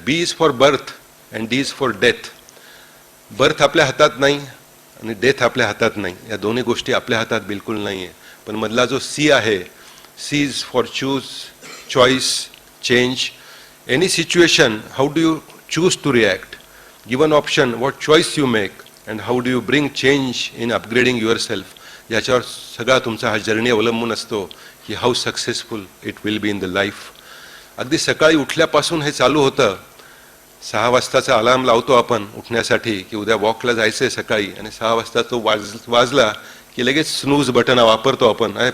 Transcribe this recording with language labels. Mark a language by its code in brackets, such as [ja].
[mr] B is for birth and D is for death. Birth आपल्या हातात नाही आणि डेथ आपल्या हातात नाही, या दोन्ही गोष्टी आपल्या हातात बिलकुल नाही आहे. पण मधला जो C आहे, [en] C is for choose, choice, change. Any situation, how do you choose to react? Given option, what choice you make and how do you bring change in upgrading yourself. [mr] याच्यावर सगळा तुमचा हा journey अवलंबून असतो की [en] How successful it will be in the life. [mr] अगदी सकाळी उठल्यापासून हे चालू होतं. 6 वाजताचा अलार्म लावतो आपण उठण्यासाठी की उद्या वॉकला जायचं आहे सकाळी, आणि 6 वाजता तो वाजला की लगेच स्नूज बटन वापरतो आपण.